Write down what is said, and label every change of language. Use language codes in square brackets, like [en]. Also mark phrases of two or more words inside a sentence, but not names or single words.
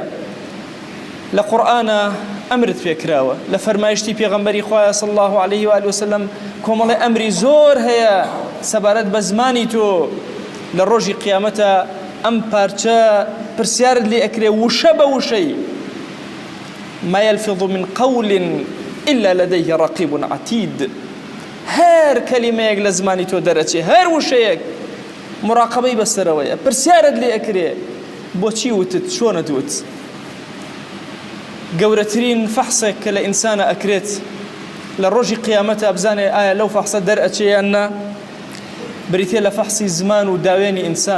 [ckb] لە قورئانە ئەمرت پێکراوە، لە فەرمایشتی پێغەمبەری خوایە [ar] صلی الله عليه و آله وسلم [ckb] کۆمەڵی ئەمری زۆر هەیە سەبارەت بە زمانی تۆ. لە ڕۆژی قیامەتە ئەم پارچە پرسیارت لێ ئەکرێ وشە بە وشەی، [ar] ما يلفظ من قول إلا لديه رقيب عتيد. [ckb] هەر کەلیمەیەک لە زمانی تۆ دەرەچێ، هەر وشەیەک مراقبەی بەسەرەوەیە، پرسیارت لێ ئەکرێ بۆچی وتت، چۆنت وت. گەورەترین فەحسێک کە لە ئینسانە ئەکرێت لە ڕۆژی قیامەتە بزانێ ئایا لەو فەحسە دەرئەچێ یان نا، بریتێ لە فەحسی زمان و داوێنی ئینسان.